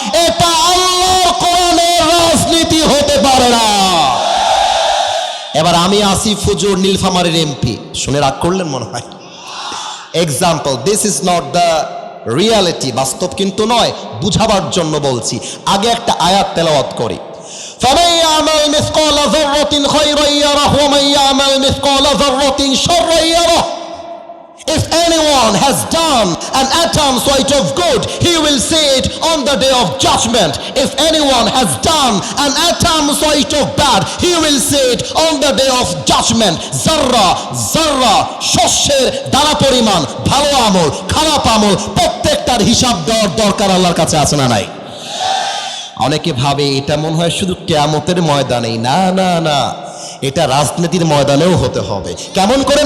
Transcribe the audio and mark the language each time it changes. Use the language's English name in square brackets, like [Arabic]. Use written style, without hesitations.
[Bangla] এটা আল্লাহর কোরআনের রাজনীতি হতে পারে না। এবার আমি আসিফ হুজুর নীলফামারীর এমপি, শুনে রাগ করলেন মনে হয়। [English] example, this is not the reality, [Bangla] বাস্তব কিন্তু নয়, বুঝাবার জন্য বলছি। আগে একটা আয়াত তেলাওয়াত করি। [Arabic] فمن يعمل مثقال ذرة خيرا يره ومن يعمل مثقال ذرة شرا يره. [English] If anyone has done an atom's weight of good, he will see it on the day of judgment. If anyone has done an atom's weight of bad, he will see it on the day of judgment. [Bangla] Zarra, শস্যের দানা পরিমাণ, ভালো আমল খারাপ আমল প্রত্যেকটার হিসাব দেওয়ার দরকার আল্লাহর কাছে আছে না নাই? অনেকে ভাবে এটা মনে হয় শুধু কিয়ামতের ময়দানেই। না না না, এটা রাজনীতির ময়দানেও হতে হবে। কেমন করে?